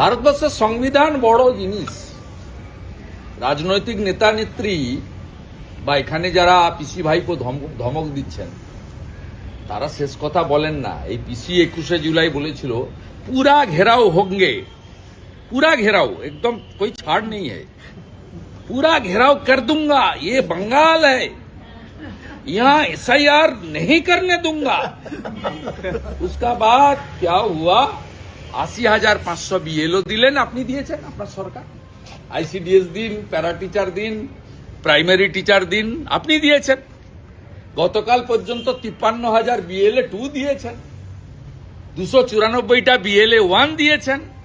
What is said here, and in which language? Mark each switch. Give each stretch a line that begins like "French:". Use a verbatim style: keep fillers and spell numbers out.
Bangla: ভারতবর্ষের সংবিধান বড় জিনিস, রাজনৈতিক নেতা নেত্রী বা এখানে যারা পিসি ভাইকে ধমক দিচ্ছেন তারা শেষ কথা বলেন না। এই পিসি একুশে জুলাই বলেছিল,
Hindi: পুরা ঘেরাও হোঙ্গে पूरा घेराव, एकदम कोई छाड़ नहीं है, पूरा घेराव कर दूंगा। ये बंगाल है, यहाँ एस आई आर नहीं करने दूंगा। उसका बाद क्या हुआ,
Bangla: আশি হাজার পাঁচশো বিএলও দিলেন, আপনি দিয়েছেন আপনার সরকার, আইসিডিএস দিন, প্যারা টিচার দিন, প্রাইমারি টিচার দিন, আপনি দিয়েছেন। গতকাল পর্যন্ত তিপ্পান্ন হাজার বিএলএ টু দিয়েছেন, দুশো চুরানব্বইটা বিএলএ ওয়ান দিয়েছেন।